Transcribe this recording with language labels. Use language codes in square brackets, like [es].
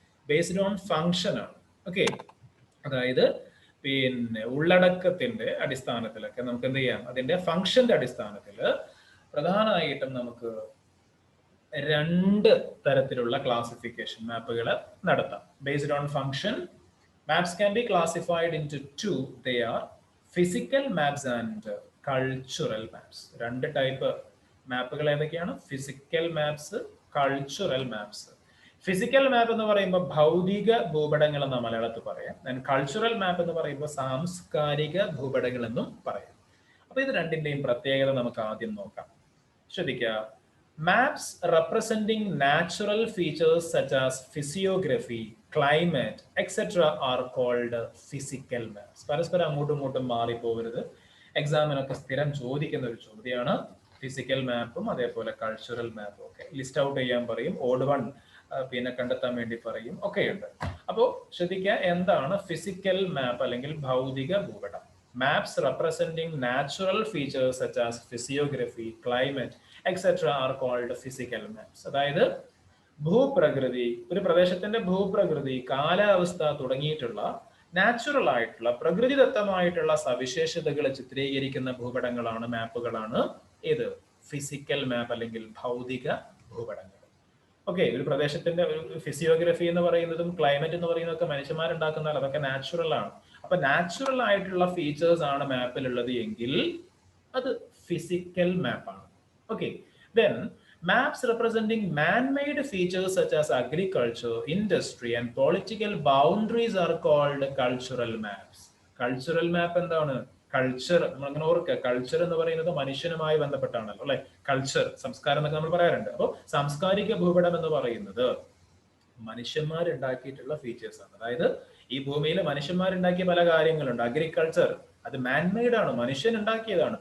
[ml] Based on function ആണ്. Okay, അതായത് പിന്നെ ഉള്ളടക്കത്തിന്റെ അടിസ്ഥാനത്തിലൊക്കെ നമുക്ക് എന്ത് ചെയ്യാം, അതിന്റെ ഫംഗ്ഷന്റെ അടിസ്ഥാനത്തിൽ പ്രധാനമായിട്ടും നമുക്ക് രണ്ട് തരത്തിലുള്ള ക്ലാസിഫിക്കേഷൻ മാപ്പുകൾ നടത്താം. [en] Based on function, maps can be classified into two. They are physical maps and cultural maps. [ml] രണ്ട് ടൈപ്പ് മാപ്പുകൾ ഏതൊക്കെയാണ്? Physical maps, cultural maps. Physical മാപ്പ് എന്ന് പറയുമ്പോൾ ഭൗതിക ഭൂപടങ്ങൾ എന്ന മലയാളത്തിൽ പറയാം. കൾച്ചറൽ മാപ്പ് എന്ന് പറയുമ്പോൾ സാംസ്കാരിക ഭൂപടങ്ങൾ എന്നും പറയാം. അപ്പൊ ഇത് രണ്ടിന്റെയും പ്രത്യേകത നമുക്ക് ആദ്യം നോക്കാം. ശ്രദ്ധിക്കുക. [en] Maps representing natural features such as physiography, climate, etc. are called physical maps. [ml] പരസ്പരം അങ്ങോട്ടും ഇങ്ങോട്ടും മാറിപ്പോകരുത്. എക്സാമിനൊക്കെ സ്ഥിരം ചോദിക്കുന്ന ഒരു ചോദ്യമാണ് ഫിസിക്കൽ മാപ്പും അതേപോലെ കൾച്ചറൽ മാപ്പും ഒക്കെ. ലിസ്റ്റ് ഔട്ട് ചെയ്യാൻ പറയും, ഓഡ് വൺ പിന്നെ കണ്ടെത്താൻ വേണ്ടി പറയും, ഒക്കെയുണ്ട്. അപ്പോൾ ശ്രദ്ധിക്കുക, എന്താണ് ഫിസിക്കൽ മാപ്പ് അല്ലെങ്കിൽ ഭൗതിക ഭൂപടം? [en] Maps representing natural features such as physiography, climate, etc. are called physical maps. [ml] അതായത് ഭൂപ്രകൃതി, ഒരു പ്രദേശത്തിന്റെ ഭൂപ്രകൃതി, കാലാവസ്ഥ തുടങ്ങിയിട്ടുള്ള നാച്ചുറൽ ആയിട്ടുള്ള പ്രകൃതിദത്തമായിട്ടുള്ള സവിശേഷതകൾ ചിത്രീകരിക്കുന്ന ഭൂപടങ്ങളാണ്, മാപ്പുകളാണ് ഏത്? ഫിസിക്കൽ മാപ്പ് അല്ലെങ്കിൽ ഭൗതിക ഭൂപടങ്ങൾ. ഓക്കെ, ഒരു പ്രദേശത്തിന്റെ ഒരു ഫിസിയോഗ്രഫി എന്ന് പറയുന്നതും ക്ലൈമറ്റ് എന്ന് പറയുന്നതൊക്കെ മനുഷ്യന്മാരുണ്ടാക്കുന്നതാണ്, അതൊക്കെ നാച്ചുറൽ ആണ്. അപ്പൊ നാച്ചുറൽ ആയിട്ടുള്ള ഫീച്ചേഴ്സ് ആണ് മാപ്പിലുള്ളത് എങ്കിൽ അത് physical മാപ്പാണ്. [en] Okay, then maps representing man-made features such as agriculture, industry and political boundaries are called cultural maps. [ml] Cultural map എന്താണ്? കൾച്ചർ, നമ്മളങ്ങനെ ഓർക്കുക, കൾച്ചർ എന്ന് പറയുന്നത് മനുഷ്യനുമായി ബന്ധപ്പെട്ടാണല്ലോ അല്ലെ. കൾച്ചർ, സംസ്കാരം എന്നൊക്കെ നമ്മൾ പറയാറുണ്ട്. അപ്പോൾ സാംസ്കാരിക ഭൂപടം എന്ന് പറയുന്നത് മനുഷ്യന്മാരുണ്ടാക്കിയിട്ടുള്ള ഫീച്ചേഴ്സ് ആണ്. അതായത് ഈ ഭൂമിയിൽ മനുഷ്യന്മാരുണ്ടാക്കിയ പല കാര്യങ്ങളുണ്ട്. അഗ്രികൾച്ചർ അത് മാൻമെയ്ഡ് ആണ്, മനുഷ്യൻ ഉണ്ടാക്കിയതാണ്.